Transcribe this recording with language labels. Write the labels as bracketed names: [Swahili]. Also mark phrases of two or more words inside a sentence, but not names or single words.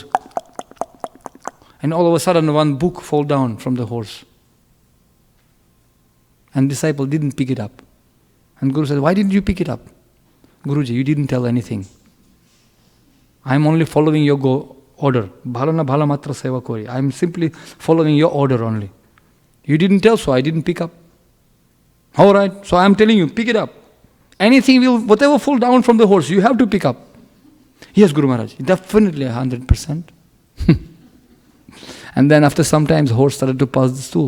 [English] And all of a sudden one book fall down from the horse. And disciple didn't pick it up. And Guru said, why didn't you pick it up? Guruji, you didn't tell anything. I'm only following your order. [Odia] ଭଲ ନା ଭଲ ମାତ୍ର ସେବା କରି. [English] I'm simply following your order only. You didn't tell, so I didn't pick up. All right, so I'm telling you, pick it up. Whatever fall down from the horse, you have to pick up. Yes, Guru Maharaj, definitely 100%. And then after some time, the horse started to pass the stool.